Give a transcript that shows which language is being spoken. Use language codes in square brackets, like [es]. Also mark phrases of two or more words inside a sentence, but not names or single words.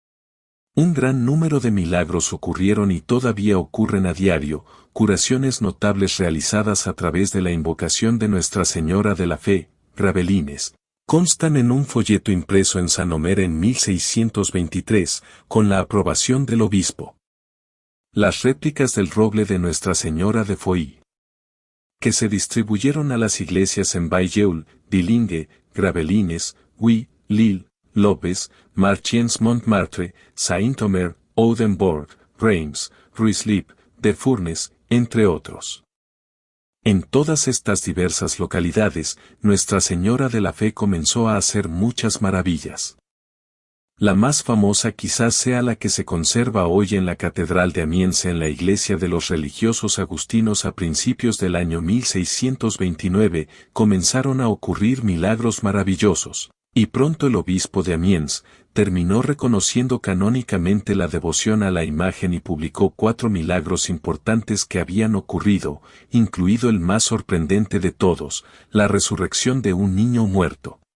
[es] Un gran número de milagros ocurrieron y todavía ocurren a diario, curaciones notables realizadas a través de la invocación de Nuestra Señora de la Fe, Gravelines, constan en un folleto impreso en San Omer en 1623, con la aprobación del obispo. Las réplicas del roble de Nuestra Señora de Foix, que se distribuyeron a las iglesias en Bailleul, Dilingue, Gravelines, Huy, Lille, Lopez, Marchiennes Montmartre, Saint-Omer, Oudenbourg, Reims, Ruislip, de Furnes, entre otros. En todas estas diversas localidades, Nuestra Señora de la Fe comenzó a hacer muchas maravillas. La más famosa quizás sea la que se conserva hoy en la Catedral de Amiens en la iglesia de los religiosos agustinos a principios del año 1629, comenzaron a ocurrir milagros maravillosos, y pronto el obispo de Amiens terminó reconociendo canónicamente la devoción a la imagen y publicó 4 milagros importantes que habían ocurrido, incluido el más sorprendente de todos, la resurrección de un niño muerto.